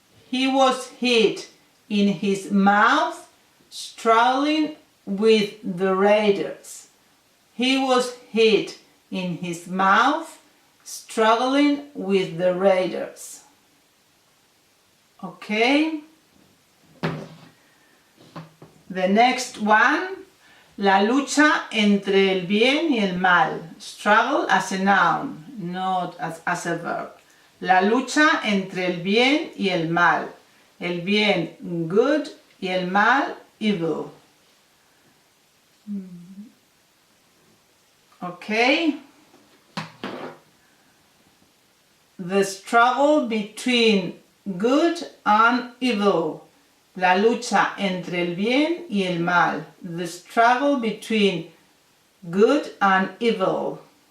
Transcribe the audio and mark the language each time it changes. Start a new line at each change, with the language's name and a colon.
English: He was hit in his mouth struggling with the raiders. He was hit in his mouth struggling with the raiders. Okay. The next one,
Spanish: la lucha entre el bien y el mal.
English: Struggle as a noun, not as a verb.
Spanish: La lucha entre el bien y el mal. El bien, good, y el mal, evil.
English: Okay. The struggle between good and evil.
Spanish: La lucha entre el bien y el mal.
English: The struggle between good and evil.